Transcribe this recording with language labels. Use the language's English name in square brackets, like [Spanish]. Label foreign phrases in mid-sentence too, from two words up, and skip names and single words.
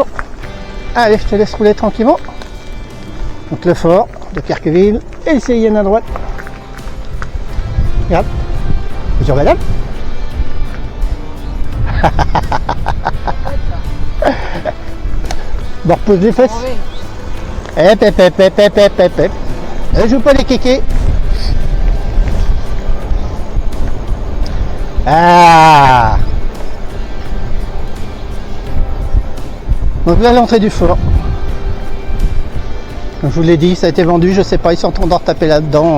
[French] Allez, je te laisse rouler tranquillement. Donc le fort de Kirkeville et le Cayenne à droite. Regarde. Bonjour madame. Bon, repose les fesses. Hep, hep, hep, hep, hep, hep, hep, hep. Ne joue pas les kékés. Ah. Donc là, l'entrée du fort. Comme je vous l'ai dit, ça a été vendu, je sais pas, ils sont en train de retaper là-dedans.